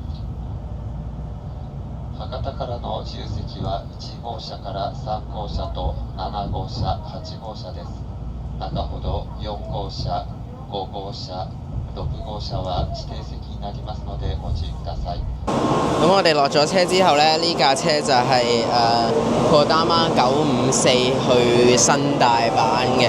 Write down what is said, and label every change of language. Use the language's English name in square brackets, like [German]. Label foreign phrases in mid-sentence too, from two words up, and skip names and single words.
[Japanese] 博多からの自由席は1号車から3号車と7号車、8号車です。中ほど4号車、5號車、6號車は指定席になりますのでご注意ください。 [Cantonese] 咁我哋落咗車之後咧，呢架車就係こだま954去新大阪嘅。